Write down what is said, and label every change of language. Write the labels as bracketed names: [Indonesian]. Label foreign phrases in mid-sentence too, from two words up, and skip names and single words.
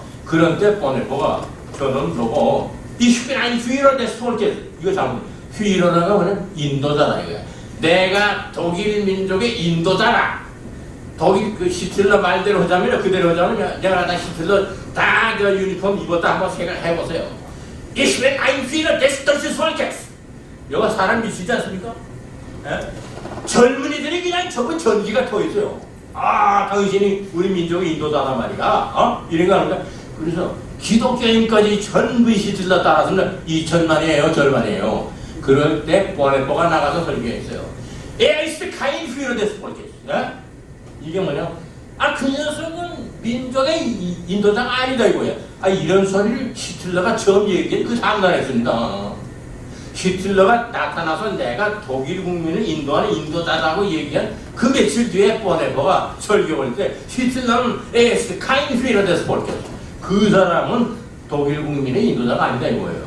[Korean] 그런 때 보네포가 저놈 저거 이 휘란 휘러 데스폴게 이거 잘못 휘러라가 뭐냐 인도잖아 이거. 내가 독일 민족의 인도자라. 독일 그 히틀러 말대로 하자면 그대로 하자면 내가 다 히틀러 다 저 유니폼 입었다 한번 생각해보세요. [German] Ich bin ein Führer des deutschen Volkes. [Korean] 여가 사람 미치지 않습니까? 에? 젊은이들이 그냥 저거 전기가 터 있어요. 아, 당신이 우리 민족의 인도자단 말이야. 어? 이런 거 하니까. 그래서 기독교인까지 전부 히틀러 따라서는 2천만이에요, 절반이에요. 그럴 때 보네포가 나가서 설교했어요. [German] Er ist kein Führer des Volkes. [Korean] 이게 뭐냐? 아, 그 녀석은 민족의 인도자가 아니다 이거야. 아, 이런 소리를 히틀러가 처음 얘기해 그 다음날 했습니다. 히틀러가 나타나서 내가 독일 국민을 인도하는 인도자라고 얘기한 그 며칠 뒤에 보네포가 설교할 때 히틀러는 [German] es kein Führer des Volkes [Korean] 그 사람은 독일 국민의 인도자가 아니다 이거예요.